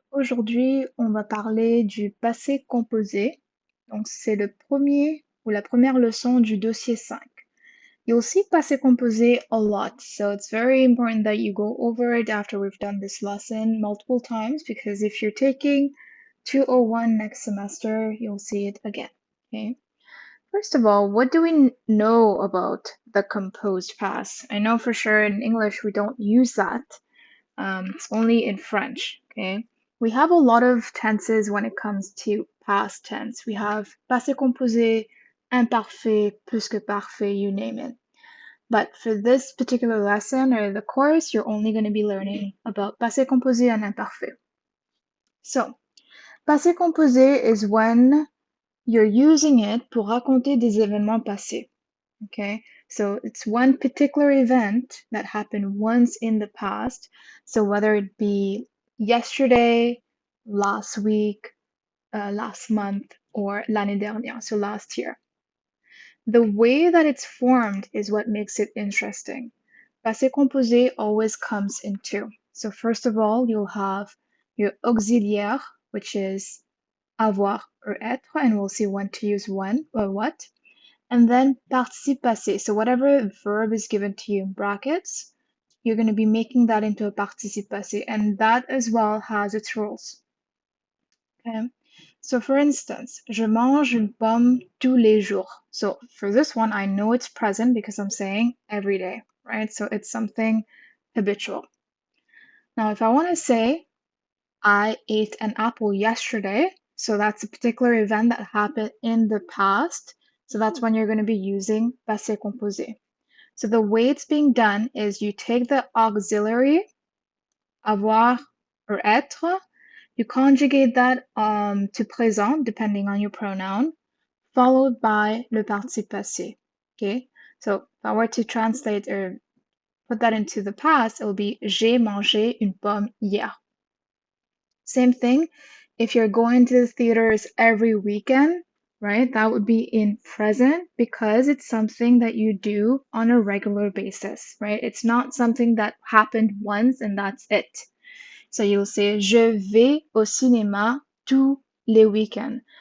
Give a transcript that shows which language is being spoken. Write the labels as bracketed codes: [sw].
[fr] Aujourd'hui, on va parler du passé composé. Donc, c'est le premier ou la première leçon du dossier 5. [en] You'll see passé composé a lot, so it's very important that you go over it after we've done this lesson multiple times because if you're taking 201 next semester, you'll see it again. Okay. First of all, what do we know about the composed past? I know for sure in English we don't use that. It's only in French, okay? We have a lot of tenses when it comes to past tense. We have passé composé, imparfait, plus que parfait, you name it. But for this particular lesson or the course, you're only going to be learning about passé composé and imparfait. So, passé composé is when you're using it [fr] pour raconter des événements passés. [en] Okay, so it's one particular event that happened once in the past. So whether it be yesterday, last week, last month, or [fr] l'année dernière, [en] so last year. The way that it's formed is what makes it interesting. Passé composé always comes in two. So first of all, you'll have your auxiliaire, which is avoir or etre, and we'll see when to use when or what. And then participe passé. So whatever verb is given to you in brackets, you're going to be making that into a participe passé. And that as well has its rules. Okay. So for instance, [fr] je mange une pomme tous les jours. [en] So for this one, I know it's present because I'm saying every day, right? So it's something habitual. Now, if I want to say I ate an apple yesterday, so that's a particular event that happened in the past. So that's when you're going to be using passé composé. So the way it's being done is you take the auxiliary, avoir or etre, you conjugate that to présent, depending on your pronoun, followed by le participe passé. Okay, so if I were to translate or put that into the past, it will be [fr] j'ai mangé une pomme hier. [en] Same thing, if you're going to the theaters every weekend, right, that would be in present because it's something that you do on a regular basis, right? It's not something that happened once and that's it. So you'll say [fr] je vais au cinéma tous les week-ends.